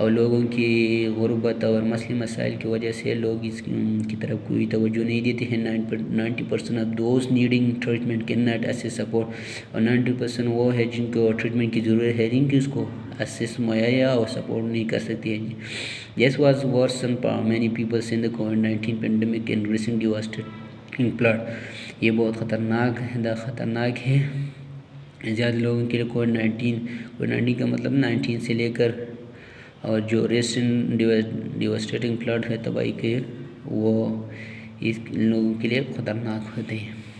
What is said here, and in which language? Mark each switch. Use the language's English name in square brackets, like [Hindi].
[Urdu] اور لوگوں کی غربت اور مسئلے مسائل کی وجہ سے لوگ اس کی طرف کوئی توجہ نہیں دیتے ہیں. [English] 90% of those needing treatment can not access support. [Urdu] اور 90% وہ ہے جن کو ٹریٹمنٹ کی ضرورت ہے، جن کی اس کو ایسس مہیا اور سپورٹ نہیں کر سکتی ہیں. [English] This was worsened for many people in the COVID-19 pandemic and recent devastating flood. [Urdu] یہ بہت خطرناک ہے زیادہ لوگوں کے لیے. کووڈ-19 کا مطلب 19 سے لے کر اور جو ریسنٹ ڈیواسٹیٹنگ فلڈ ہے تباہی کے، وہ اس لوگوں کے لیے خطرناک ہوتے ہیں.